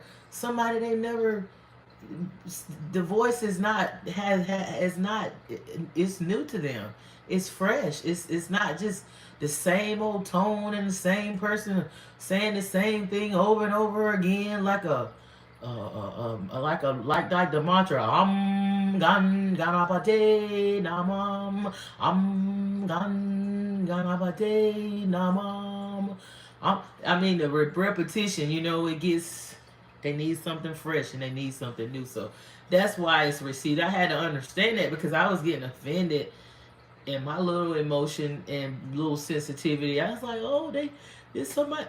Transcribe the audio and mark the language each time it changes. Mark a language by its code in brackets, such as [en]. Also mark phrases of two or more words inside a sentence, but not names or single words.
[en] Somebody they never, the voice is not it's new to them. It's fresh. It's not just the same old tone and the same person saying the same thing over and over again, like like the mantra [sa] gan ganapate namam gan ganapate namam. [en] I mean, the repetition, it gets, they need something fresh and they need something new. So that's why it's received. I had to understand that because I was getting offended in my little emotion and little sensitivity. I was like, oh, it's so much.